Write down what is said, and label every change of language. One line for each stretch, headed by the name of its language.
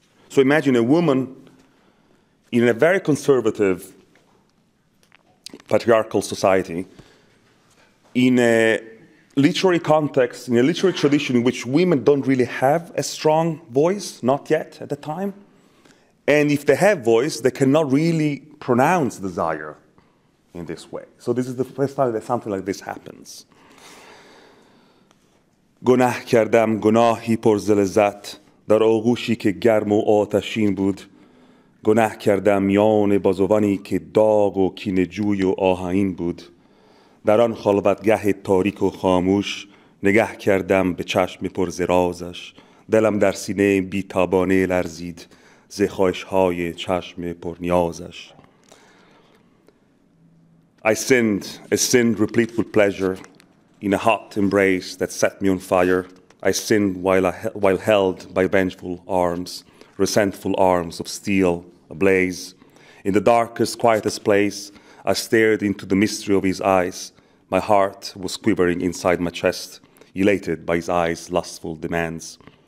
English: So imagine a woman in a very conservative, patriarchal society, in a literary context, in a literary tradition in which women don't really have a strong voice, not yet at the time. And if they have voice, they cannot really pronounce desire in this way. So this is the first time that something like this happens.
Persian: گناه کردم گناهی پر ز لذت در آغوشی که گرم و آتشین بود گناه کردم میان بازوانی که داغ و کینه‌جوی و آهنین بود در آن خلوتگه تاریک و خاموش نگه کردم به چشم پر ز رازش دلم در سینه بی‌تابانه لرزید ز خواهش‌های چشم پر نیازش
English: I sinned, a sin replete with pleasure in a hot embrace that set me on fire. I sinned while held by vengeful arms, resentful arms of steel ablaze. In the darkest, quietest place, I stared into the mystery of his eyes. My heart was quivering inside my chest, elated by his eyes' lustful demands.